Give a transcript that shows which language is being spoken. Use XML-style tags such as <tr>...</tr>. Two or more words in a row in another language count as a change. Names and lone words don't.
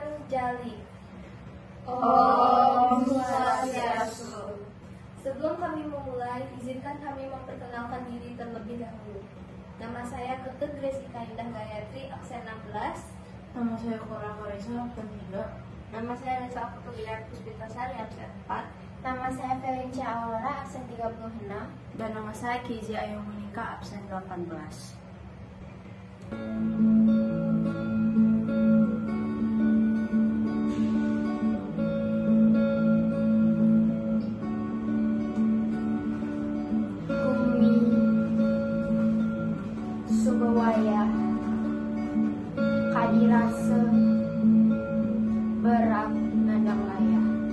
<ban>Jali. Om Swastiastu.</ban> <id>Sebelum kami memulai, izinkan kami memperkenalkan diri terlebih dahulu. Nama saya Ketut Gresika Indah Gayatri, absen 16. Nama saya Cora Karisa, absen 3. Nama saya Nesa Putuliar Puspitasari, absen 4. Nama saya Felicia Aurora, absen 36. Dan nama saya Kiji Ayu Monika, absen 18. Kumi Subawaya Kadirase Berak Nandang Laya.</id>